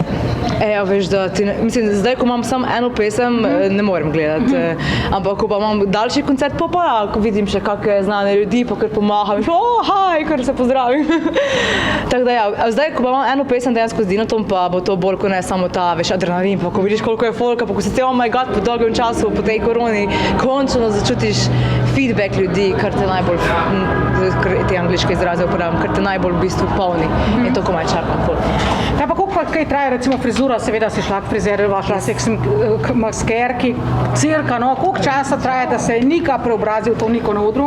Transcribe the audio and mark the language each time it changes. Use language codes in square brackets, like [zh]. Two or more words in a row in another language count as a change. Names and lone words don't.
[sl] Ja, veš, da mislim, zdaj, ko imam samo eno pesem, ne morem gledati, ampak ko pa imam daljši koncert, pa vidim še kakšne znane ljudi, pa kar pomaham, haj, kar se pozdravim. Tako da ja, zdaj, ko pa imam eno pesem dejansko z Dinatom, pa bo to bolj kot ne samo ta, veš, adrenalin, pa ko vidiš, koliko je folka, pa ko si [en] oh my god, [sl] po dolgem času, po tej koroni, končno začutiš feedback ljudi, kar te najbolj, te angliške izraze uporabljam, kar te najbolj v bistvu polni in to komaj čakam folka. Ja, pa koliko kaj traja, recimo frizura, seveda si šla k frizerju, šla si k maskerki, cirka, no, koliko časa traja, da se je Nika preobrazil to Niko na odru?